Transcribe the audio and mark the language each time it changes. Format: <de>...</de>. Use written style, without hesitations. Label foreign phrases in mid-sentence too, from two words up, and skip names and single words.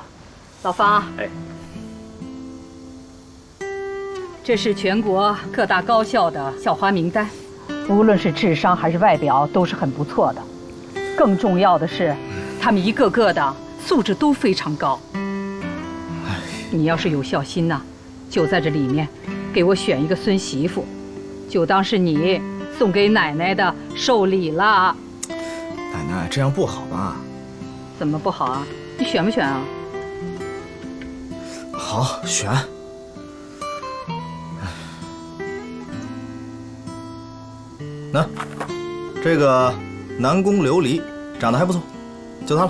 <zh>老方，這是全國各大高校的校花名單，無論是智商還是外表都是很不錯的。更重要的是，他們一個個的素質都非常高。你要是有孝心吶，就在這裡面給我選一個孫媳婦，就當是你送給奶奶的壽禮了。奶奶，這樣不好吧？怎麼不好啊？你選不選啊？好，選。那，這個南宮琉璃長得還不錯，就她了。</zh>